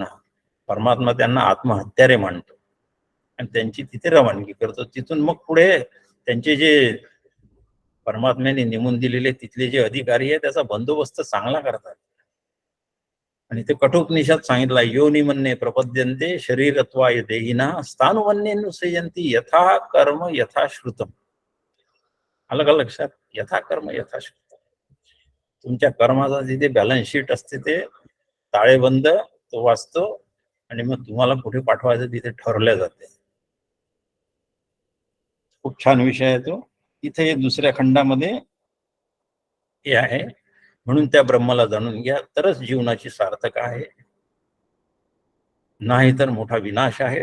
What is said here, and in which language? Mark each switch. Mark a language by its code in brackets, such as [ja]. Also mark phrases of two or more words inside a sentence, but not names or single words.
[mr] परमात्मा त्यांना आत्महत्यारे मानतो आणि त्यांची तिथे रवानगी करतो. तिथून मग पुढे त्यांचे जे परमात्म्याने नेमून दिलेले तिथले जे अधिकारी आहे त्याचा बंदोबस्त चांगला करतात. आणि ते कठोपनिषद सांगितला, [sa] योनी म्हणणे प्रपद्यन्ते शरीरत्वाय देहिना स्थानुवन्ये नुसयन्ति यथा कर्म यथा श्रुतम. [mr] आलं का लक्षात? [sa] यथा कर्म यथा श्रुतम. [mr] तुमच्या कर्माचा जिथे [en] balance sheet [mr] असते ते ताळेबंद तो वाचतो आणि मग तुम्हाला कुठे पाठवायचं तिथे ठरवल्या जाते. खूप छान विषय आहे तो. इथे दुसऱ्या खंडामध्ये हे आहे, म्हणून त्या ब्रह्माला जाणून घ्या तरच जीवनाची सार्थक आहे, नाही तर मोठा विनाश आहे.